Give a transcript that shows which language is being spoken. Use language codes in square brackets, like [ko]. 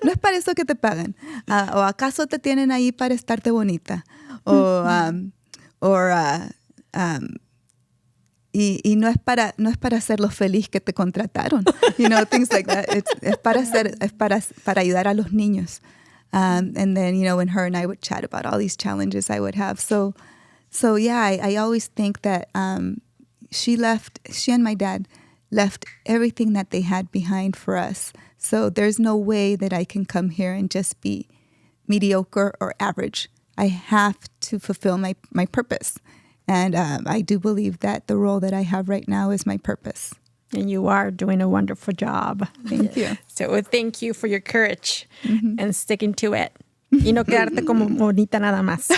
[es] No es para eso que te pagan. O acaso te tienen ahí para estarte bonita. Y no es para hacerlo feliz que te contrataron. [en] Things like that. [es] Es para ayudar a los niños. [en] And then, when her and I would chat about all these challenges I would have. So yeah, I always think that she and my dad left everything that they had behind for us. So there's no way that I can come here and just be mediocre or average. I have to fulfill my purpose. And I do believe that the role that I have right now is my purpose. And you are doing a wonderful job. Thank you. So thank you for your courage and sticking to it. [es] Y no quedarte como bonita nada más.